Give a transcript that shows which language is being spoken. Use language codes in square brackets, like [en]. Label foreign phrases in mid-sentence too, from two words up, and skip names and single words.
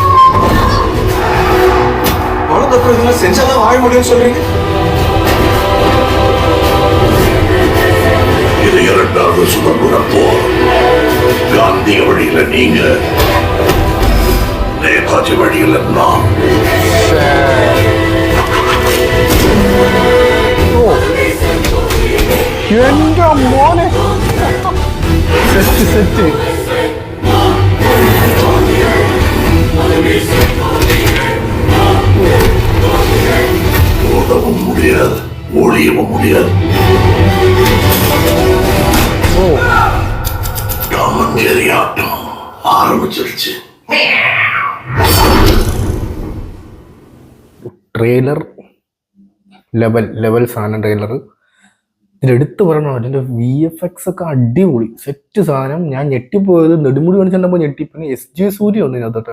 [ta] பணம் தப்பு இதெல்லாம் செஞ்சாதான் வாழ முடியும்னு சொல்றீங்க. இது 2வது சுதந்திர போர். காந்திய வழியில நீங்க, நேதாஜி வழியில நான். [ml] എന്റെ മോനെ സെറ്റ് സെറ്റ്. [ta] ஓடவும் முடியாது, ஒழியவும் முடியாது. டாமஞ்சேரி ஆட்டம் ஆரம்பிச்சிருச்சு. [ml] ട്രെയിലർ ലെവൽ സാധനം. ട്രെയിലർ ഇതിലെടുത്ത് പറയണം, അതിൻ്റെ VFX ഒക്കെ അടിപൊളി സെറ്റ് സാധനം. ഞാൻ ഞെട്ടിപ്പോയത് നെടുമുടി കാണിച്ചിട്ടുമ്പോൾ ഞെട്ടി. പിന്നെ SJ സൂര്യ ഉണ്ട് ഇതിനകത്തോട്ട്.